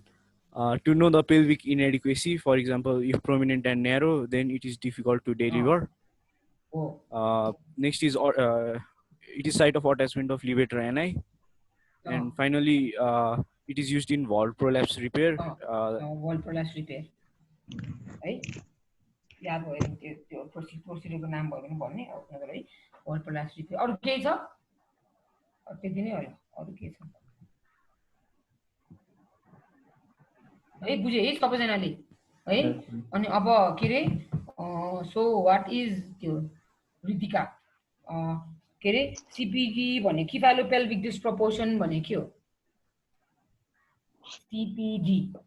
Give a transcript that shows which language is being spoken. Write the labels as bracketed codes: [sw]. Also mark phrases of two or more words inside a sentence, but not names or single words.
[en] To know the pelvic inadequacy, for example, if prominent and narrow, then it is difficult to deliver. Next is it is site of attachment of levator ani, and finally it is used in valve prolapse repair. Valve prolapse repair. Right? [ne] याद भयो त्यो प्रोसिडियरको नाम भयो भने भन्ने नगर है [en] valve prolapse repair. [ne] अरु केही छ? त्यति नै हो अरु के छ? है बुझे है सबैजनाले है अनि अब के रे [en] so what is [ne] त्यो रितिका के रे सीपीडी भने [en] cephalopelvic disproportion [ne] भने के हो सीपीडी